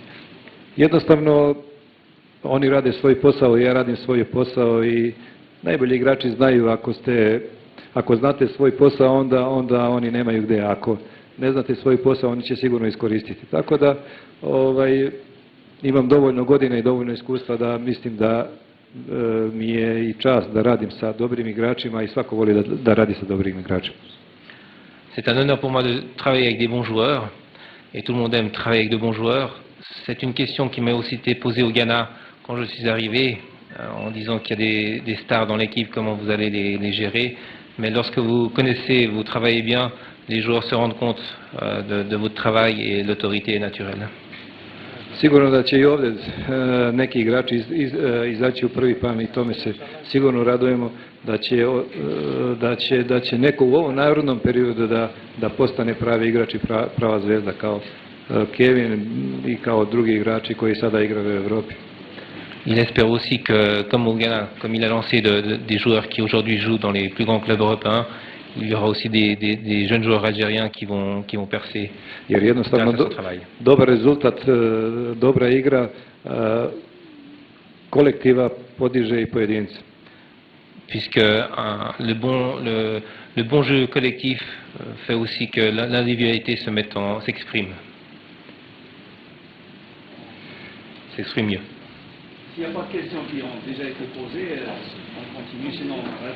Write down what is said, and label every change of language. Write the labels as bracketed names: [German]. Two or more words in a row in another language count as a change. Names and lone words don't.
[Serbian] Jednostavno oni rade svoj posao, ja radim svoj posao i najbolji igrači znaju ako znate svoj posao onda oni nemaju gde, ako ne znate svoj posao oni će sigurno iskoristiti. Tako da imam dovoljno godina i dovoljno iskustva da mislim da mi je i čast da radim sa dobrim igračima i svako voli da radi sa dobrim igračima. [French] C'est un honneur pour moi de travailler avec des bons joueurs et tout le monde aime travailler avec de bons joueurs. C'est une question qui m'a aussi été posée au Ghana quand je suis arrivé en disant qu'il y a des stars dans l'équipe, comment vous allez les gérer. Mais lorsque vous connaissez, vous travaillez bien, les joueurs se rendent compte de votre travail et l'autorité est naturelle. [Serbian] Sigurno da će i ovdje neki igrači izaći u prvi plan i tome se sigurno radujemo da će neko u ovom narodnom periodu da postane pravi igrač i prava zvezda kao Kevin i kao drugi igrači koji sada igraju u Evropi. [French] Il espère aussi que, comme au Ghana, comme il a lancé des joueurs qui aujourd'hui jouent dans les plus grands clubs européens, il y aura aussi des jeunes joueurs algériens qui vont percer. [Serbian] Jer jednostavno dobar rezultat, dobra igra kolektiva podiže i pojedince. [French] Puisque le bon jeu collectif fait aussi que l'individualité s'exprime mieux. S'il n'y a pas de questions qui ont déjà été posées, on continue, sinon on arrête.